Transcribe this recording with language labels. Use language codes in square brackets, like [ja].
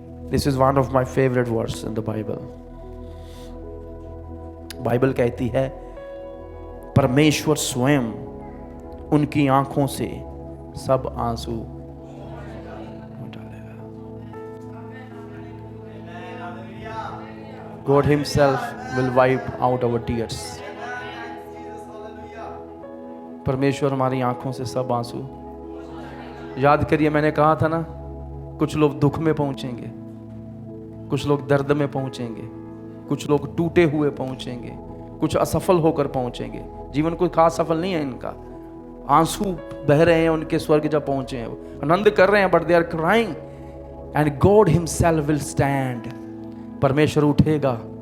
[en] This is one of my favourite words in the Bible. [hi] Bible कहती है परमेश्वर स्वयं उनकी आंखों से सब आंसू डालेगा। [en] God himself will wipe out our tears. [hi] परमेश्वर हमारी आंखों से सब आंसू। याद करिए, मैंने कहा था ना, कुछ लोग दुख में पहुंचेंगे, कुछ लोग दर्द में पहुंचेंगे, कुछ लोग टूटे हुए पहुंचेंगे, कुछ असफल होकर पहुंचेंगे। जीवन कोई खास सफल नहीं है इनका। आंसू बह रहे हैं उनके, स्वर्ग जब पहुंचे हैं आनंद कर रहे हैं, [en] But they are crying and God himself will stand. [hi] परमेश्वर उठेगा।